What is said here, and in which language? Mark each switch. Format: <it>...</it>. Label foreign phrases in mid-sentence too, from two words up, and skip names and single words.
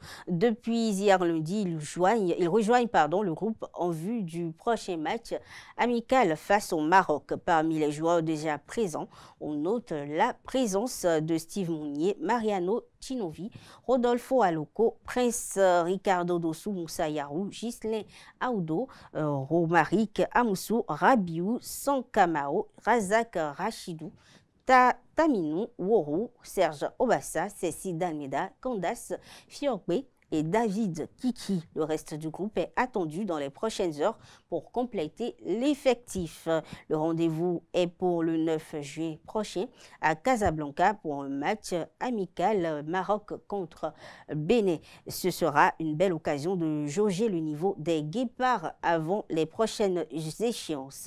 <fr>Depuis hier lundi, ils rejoignent le groupe en vue du prochain match amical face au Maroc. Parmi les joueurs déjà présents, on note la présence de Steve Mounier, Mariano Chinovi, Rodolfo Aloko, Prince Ricardo Dossou, Moussa Yarou, Ghislain Aoudo, Romaric Amoussou, Rabiou, Sankamao, Razak Rachidou, Taminou Woro, Serge Obassa, Cécile Dalmeda, Candace Fiorbe, et David Kiki. Le reste du groupe est attendu dans les prochaines heures pour compléter l'effectif. Le rendez-vous est pour le 9 juillet prochain à Casablanca pour un match amical Maroc contre Bénin. Ce sera une belle occasion de jauger le niveau des Guépards avant les prochaines échéances.</fr>